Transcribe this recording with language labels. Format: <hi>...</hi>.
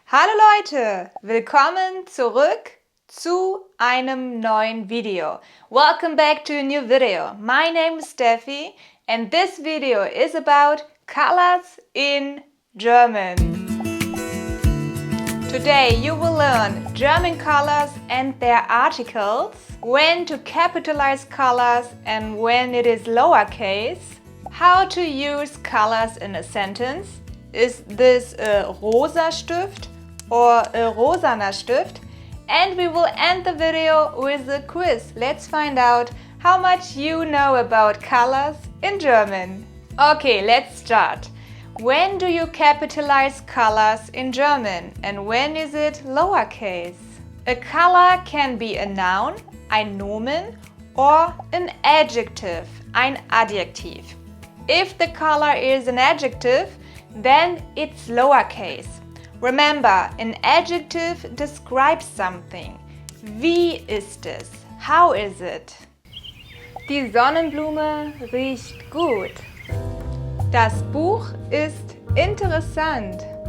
<de>Hallo Leute, willkommen zurück zu einem neuen Video.</de> <en>Welcome back to a new video. My name is Steffi and this video is about colors in German. Today you will learn German colors and their articles, when to capitalize colors and when it is lowercase, how to use colors in a sentence. Is this a rosa Stift or a rosaner Stift? And we will end the video with a quiz. Let's find out how much you know about colors in German. Okay, let's start. When do you capitalize colors in German and when is it lowercase? A color can be a noun, ein Nomen, or an adjective, ein Adjektiv. If the color is an adjective, then it's lowercase. Remember, an adjective describes something.</en> <de>Wie ist es?</de> <en>How is it?</en> <de>Die Sonnenblume riecht gut. Das Buch ist interessant.</de>